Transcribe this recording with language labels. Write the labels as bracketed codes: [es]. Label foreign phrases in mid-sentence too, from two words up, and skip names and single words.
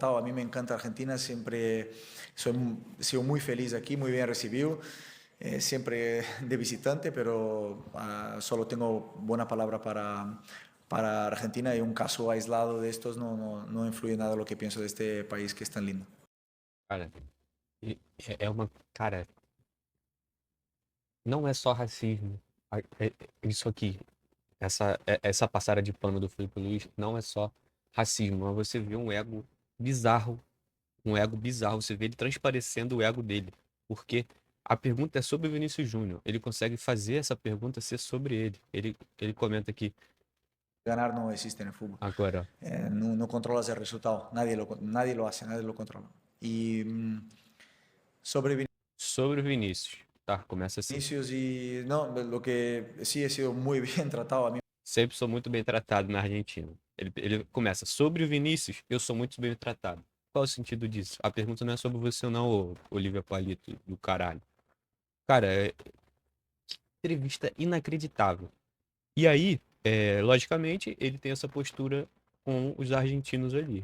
[es] A mí me encanta Argentina, siempre he sido muy feliz aquí, muy bien recibido, siempre de visitante, pero solo tengo buena palabra para Argentina y un caso aislado de estos no influye nada en lo que pienso de este país que es tan lindo. [pt] Cara, é uma. Cara, não é só racismo. Isso aqui, essa passada de pano do Felipe Luiz, não é só racismo, mas você vê um ego bizarro. Um ego bizarro. Você vê ele transparecendo o ego dele. Porque a pergunta é sobre o Vinícius Júnior. Ele consegue fazer essa pergunta ser sobre ele. Ele comenta aqui, [es] Ganar no existe en el fútbol. [pt] agora, [es] No controlas el resultado, nadie lo hace, nadie lo controla. Y sobre [pt] sobre o Vinícius. Tá, começa assim. [es] Vinicius y no, lo que sí he sido muy bien tratado a mí. [pt] Sempre sou muito bem tratado na Argentina. Ele começa sobre o Vinícius, eu sou muito bem tratado. Qual o sentido disso? A pergunta não é sobre você, não, Olivia Palito do caralho. Cara, entrevista inacreditável. E aí, logicamente, ele tem essa postura com os argentinos ali.